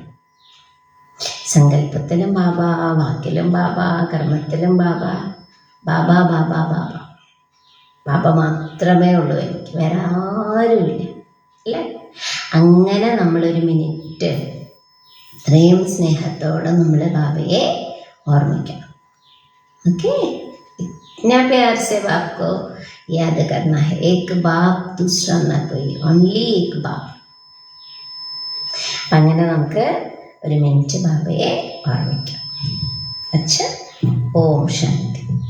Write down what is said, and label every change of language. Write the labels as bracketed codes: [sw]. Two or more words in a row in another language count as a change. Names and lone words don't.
[ml] സങ്കല്പത്തിലും ബാബ, വാക്കിലും ബാബ, കർമ്മത്തിലും ബാബ, ബാബ ബാബ ബാബ ബാബ മാത്രമേ ഉള്ളൂ എനിക്ക്, വേറെ ആരുമില്ല അല്ലേ? അങ്ങനെ നമ്മളൊരു മിനിറ്റ് ഇത്രയും സ്നേഹത്തോടെ നമ്മൾ ബാബയെ ഓർമ്മിക്കണം. [hi] ओके, इतना प्यार से बाप को याद करना है. एक बाप, दूसरा ना कोई, ओनली एक बाप. [ml] അങ്ങനെ നമുക്ക് ഒരു മിനിറ്റ് ബാബയെ ഓർമ്മിക്കാം. [hi] अच्छा, ओम शांति.